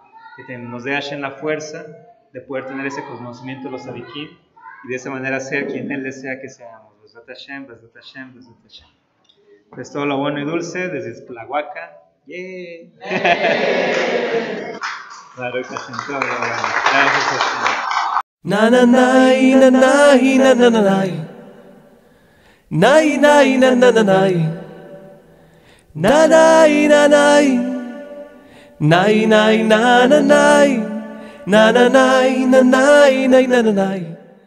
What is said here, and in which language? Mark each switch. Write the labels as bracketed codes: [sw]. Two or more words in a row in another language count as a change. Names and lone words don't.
[es] Que nos dé Hashem la fuerza de poder tener ese conocimiento de los Sadikim y de esa manera ser quien Él desea que seamos. [he] Bezrat Hashem, Bezrat Hashem, Bezrat Hashem. [es] Pues todo lo bueno y dulce desde Tlahuaca. [en] ¡Yeah! [he] Baruch Hashem, [es] todo lo bueno. Gracias Hashem. Na na nai na nai na na na nai. Nai nai na na na nai. Na nai na nai. Nai nai na na nai. Na na nai na nai na na nai.